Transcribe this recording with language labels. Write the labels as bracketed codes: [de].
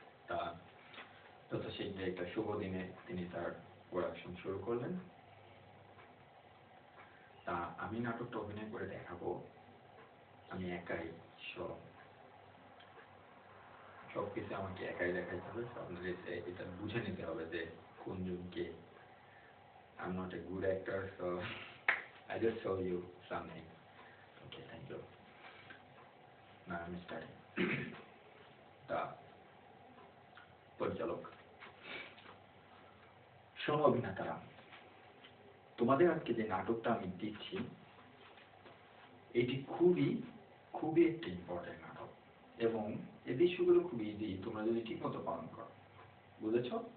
[bn] তা যত শীঘ্রই একটা শুভ দিনে তিনি তার প্রোডাকশন শুরু করলেন। তা আমি নাটকটা অভিনয় করে দেখাবো, আমি একাই, সবকিছু আমাকে একাই দেখাইতে হবে। আপনাদের এটা বুঝে নিতে হবে যে কোন জনকে। [en] I'm not a good actor, so I just show you something. Okay, thank you. Now I'm starting. [bn] তা পরিচালক, শোনো অভিনেতারা, তোমাদের আজকে যে নাটকটা আমি দিচ্ছি, এটি খুবই খুবই একটি ইম্পর্টেন্ট নাটক, এবং এই দৃশ্যগুলো খুব ইজি, তোমরা যদি ঠিক মতো পালন করো। বুঝেছ?